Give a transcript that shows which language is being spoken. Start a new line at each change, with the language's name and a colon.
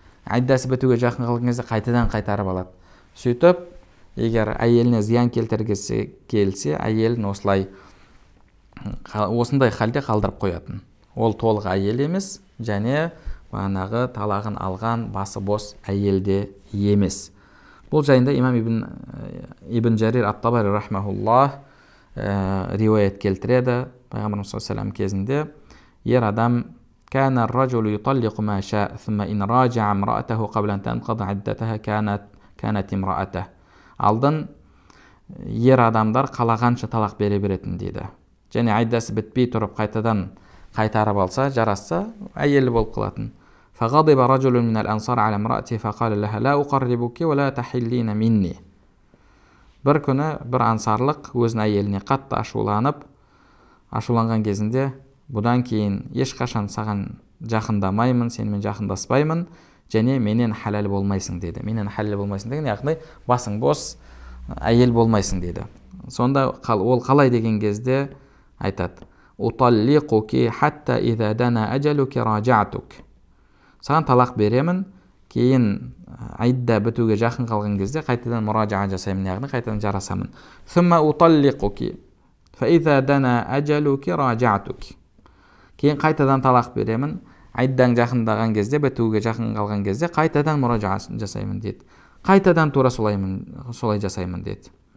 Kazakh: Айдасы бітуге жақын қалған кезде қайтадан қайтарып алады. Сөйтіп, егер әйеліне зиян келтіргісі келсе, әйелін осындай халде қалдырып қоятын. Ол толық әйел емес, және бағанағы талағын алған басы бос әйелде емес. Бұл жайында имам Ибн Жарир ат-Табари рахмахуллах риуаят келтіреді. Пайғамбарымыз саллаллаху алейхи ва саллям кезінде ер адам
Arabic: كان الرجل يطلق ما شاء ثم إن راجع امرأته قبل أن تنقضي عدتها كانت امرأته.
Kazakh: Алдын ер адамдар қалағанша талақ бере беретін дейді. Және айдасы бітпей тұрып қайтадан қайтарып алса, жарасса, әйелі болып қалатын.
Arabic: فغضب رجل من الأنصار على امرأته فقال لها لا أقربك ولا تحلين مني.
Kazakh: Бір күні бір ансарлық өзінің әйеліне қатты ашуланған кезінде, бұдан кейін ешқашан саған жақындамаймын, сенімен жақындаспаймын, және менен халал болмайсың деді. Менен халал болмайсың деген, яғни басың бос, әйел болмайсың деді. Сонда ол қалай деген кезде айтады:
Arabic: "Уталлиқуки хатта иза дана ажалуки раджатук."
Kazakh: Саған талақ беремін, кейін айда бітуге жақын қалған кезде қайтадан мұража жасаймын, яғни қайтадан жарасамын.
Arabic: "Сумма уталлиқуки фа иза дана ажалуки раджатук."
Kazakh: Кейін қайтадан талақ беремін, айдаң жақындаған кезде, бітуге жақын қалған кезде қайтадан мұража жасаймын деді. Қайтадан тура солай жасаймын деді.